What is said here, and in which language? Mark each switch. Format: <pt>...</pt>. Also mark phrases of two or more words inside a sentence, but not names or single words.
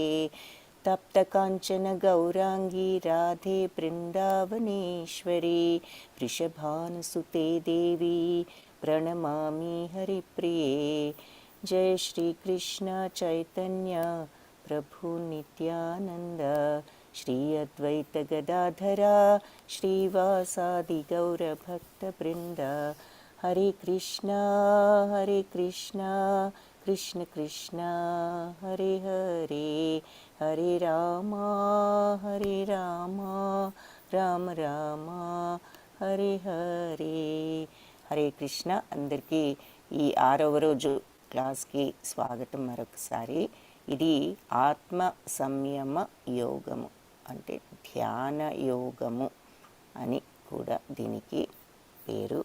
<sa>तप्तकाञ्चन गौराङ्गी राधे वृन्दावनेश्वरी वृषभानुसुते देवी प्रणमामि हरिप्रिये. जय श्री कृष्ण चैतन्य प्रभु नित्यानंद श्री अद्वैत गदाधरा श्रीवासादि गौर भक्त वृंद. हरे कृष्णा कृष्ण कृष्ण हरे हरे हरे राम राम राम हरे हरे.</sa> <te>హరే కృష్ణ. అందరికీ ఈ 6వ రోజు క్లాస్కి స్వాగతం. మరొకసారి ఇది ఆత్మ సంయమ యోగము అంటే ధ్యాన యోగము అని కూడా దీనికి పేరు.</te>